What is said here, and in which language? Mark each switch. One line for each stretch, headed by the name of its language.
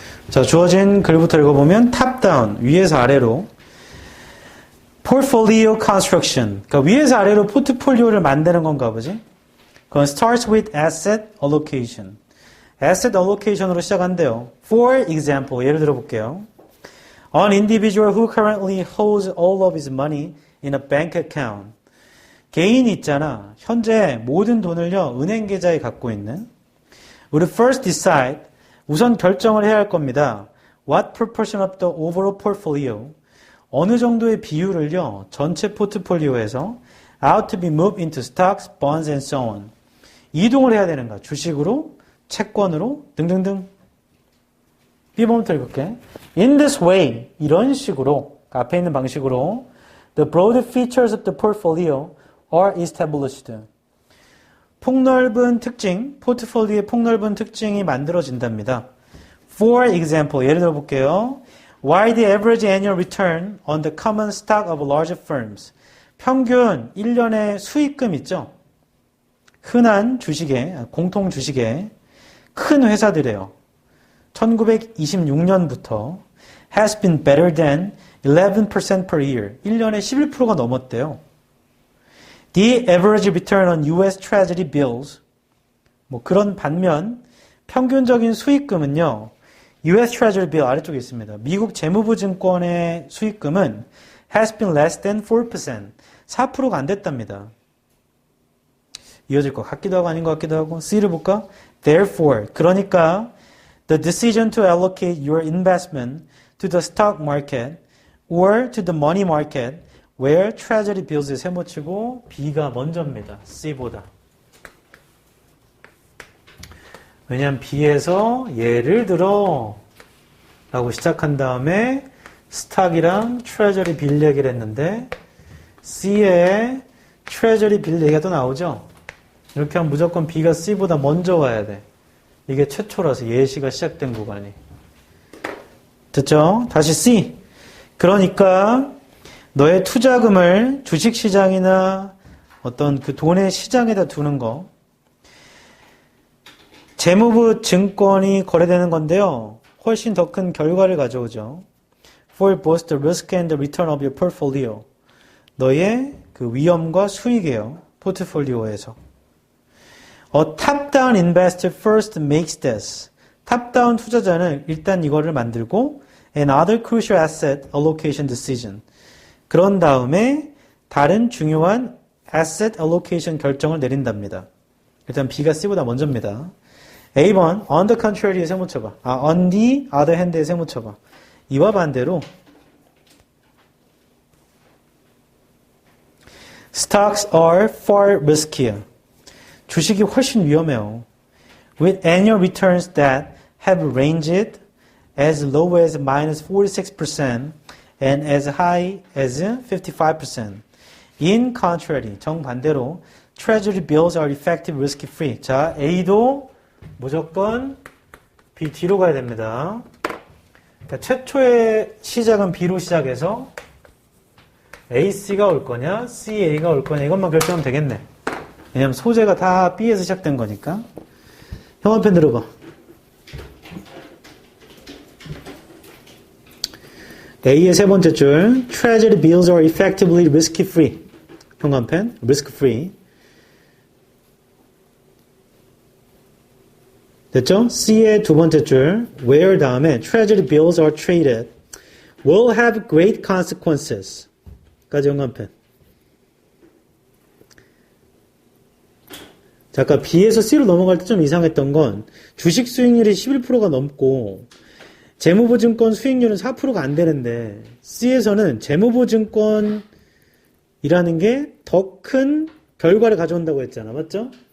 Korean: 자, 주어진 글부터 읽어보면 탑다운, 위에서 아래로 portfolio construction, 그러니까 위에서 아래로 포트폴리오를 만드는 건가 보지?
English: 그건 starts with asset allocation.
Korean: asset allocation으로 시작한대요.
English: For example,
Korean: 예를 들어 볼게요.
English: An individual who currently holds all of his money in a bank account.
Korean: 개인이 있잖아. 현재 모든 돈을요, 은행 계좌에 갖고 있는.
English: would first decide,
Korean: 우선 결정을 해야 할 겁니다.
English: What proportion of the overall portfolio,
Korean: 어느 정도의 비율을요, 전체 포트폴리오에서
English: out to be moved into stocks, bonds, and so on.
Korean: 이동을 해야 되는가? 주식으로, 채권으로, 등등등. B번부터 읽을게.
English: In this way,
Korean: 이런 식으로, 앞에 있는 방식으로,
English: the broad features of the portfolio are established.
Korean: 폭넓은 특징, 포트폴리오의 폭넓은 특징이 만들어진답니다.
English: For example,
Korean: 예를 들어 볼게요.
English: While the average annual return on the common stock of large firms,
Korean: 평균 1년의 수익금 있죠? 흔한 주식에, 공통 주식에 큰 회사들이에요.
English: 1926년부터 has been better than 11% per year.
Korean: 1년에 11%가 넘었대요.
English: The average return on US Treasury bills.
Korean: 뭐 그런 반면 평균적인 수익금은요. US Treasury bill 아래쪽에 있습니다. 미국 재무부 증권의 수익금은
English: has been less than 4%.
Korean: 4%가 안 됐답니다. 이어질 것 같기도 하고 아닌 것 같기도 하고. C를 볼까?
English: Therefore, 그러니까 the decision to allocate your investment to the stock market or to the money market where treasury bills에
Korean: 세모치고 B가 먼저입니다. C보다. 왜냐하면 B에서 예를 들어 라고 시작한 다음에 스탁이랑 트레저리 빌 얘기를 했는데 C에 트레저리 빌 얘기가 또 나오죠. 이렇게 하면 무조건 B가 C보다 먼저 와야 돼. 이게 최초라서 예시가 시작된 구간이. 됐죠? 다시 C. 그러니까 너의 투자금을 주식시장이나 어떤 그 돈의 시장에다 두는 거. 재무부 증권이 거래되는 건데요. 훨씬 더 큰 결과를 가져오죠.
English: For both the risk and the return of your portfolio.
Korean: 너의 그 위험과 수익이에요. 포트폴리오에서.
English: A top-down investor first makes this.
Korean: 탑다운 투자자는 일단 이거를 만들고
English: and other crucial asset allocation decision.
Korean: 그런 다음에 다른 중요한 asset allocation 결정을 내린답니다. 일단 B가 C보다 먼저입니다. A번
English: on the contrary
Korean: 에 세모쳐봐.
English: on the other hand
Korean: 에 세모쳐봐. 이와 반대로
English: stocks are far riskier.
Korean: 주식이 훨씬 위험해요.
English: With annual returns that have ranged as low as minus 46% and as high as 55%. In contrary,
Korean: 정반대로
English: treasury bills are effective risk free.
Korean: 자, A도 무조건 B 뒤로 가야 됩니다. 그러니까 최초의 시작은 B로 시작해서 A, C가 올 거냐, C, A가 올 거냐 이것만 결정하면 되겠네. 왜냐면 소재가 다 B에서 시작된 거니까. 형광펜 들어봐. A의 세 번째 줄,
English: Treasury bills are effectively risk-free.
Korean: 형광펜, risk-free. 됐죠? C의 두 번째 줄,
English: where 다음에 Treasury bills are traded will have great consequences.
Korean: 까지 형광펜. 자, 아까 B에서 C로 넘어갈 때 좀 이상했던 건 주식 수익률이 11%가 넘고 재무보증권 수익률은 4%가 안 되는데 C에서는 재무보증권이라는 게 더 큰 결과를 가져온다고 했잖아. 맞죠?